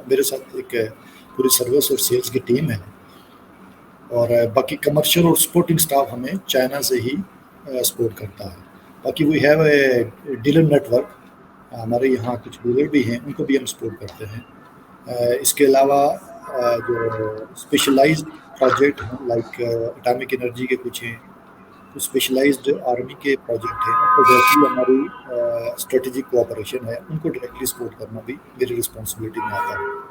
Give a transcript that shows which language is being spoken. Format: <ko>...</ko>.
<ur>میرے ساتھ ایک پوری سروس اور سیلز کی ٹیم ہے، اور باقی کمرشل اور سپورٹنگ سٹاف ہمیں چائنا سے ہی سپورٹ کرتا ہے.</ur> <en>باقی we have a dealer network.</en> <ur>ہمارے یہاں کچھ ڈیلر بھی ہیں، ان کو بھی ہم سپورٹ کرتے ہیں. اس کے علاوہ جو اسپیشلائزڈ پروجیکٹ ہیں لائک اٹامک انرجی کے کچھ ہیں، کچھ اسپیشلائزڈ آرمی کے پروجیکٹ ہیں، ان کو ڈائریکٹلی ہماری اسٹریٹجک کوآپریشن ہے، ان کو ڈائریکٹلی سپورٹ کرنا بھی میری رسپانسبلٹی میں آتا ہے.</ur>